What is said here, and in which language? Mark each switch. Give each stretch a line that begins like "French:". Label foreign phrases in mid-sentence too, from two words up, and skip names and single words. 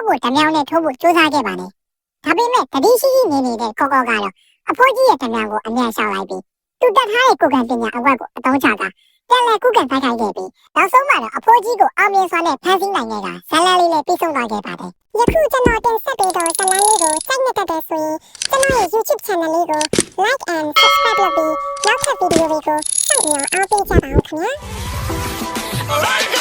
Burmese: ကိုဓမြောင်းနဲ့ထိုးဖို့ကြိုးစားခဲ့ပါတယ်ဒါပေမဲ့တတိရှိရှိနေနေတဲ့ကော့ကတော့အဖိုးကြီးရဲ့ဓမြောင်းကိုအမြန်ရှောင်လိုက်ပြီးသူတက်ထားတဲ့ကိုကန်ပညာအဝတ်ကိုအသုံးချတာပြန်လည်ကုကန်ဖိုက်ခိုင်းခဲ့ပြီးနောက်ဆုံးမှာတော့အဖိုးကြီးကိုအောင်မြင်စွာနဲ့ဖမ်းဆီးနိုင်ခဲ့တာဇလန်လေးနဲ့ပြီးဆုံးသွားခဲ့ပါတယ်ယခုကျွန်တော်တင်ဆက်ပေးတော့ဇလန်လေးကိုစိုက်နေတတ်တဲ့ဆိုရင်ကျွန်တော်ရဲ့
English: YouTube channel
Burmese: လေးကို
English: like and subscribe
Burmese: လုပ်ပြီးနောက်ထပ်ဗီဒီယိုတွေကိုစောင့်မျှော်အားပေးကြပါဦးခင်ဗျာ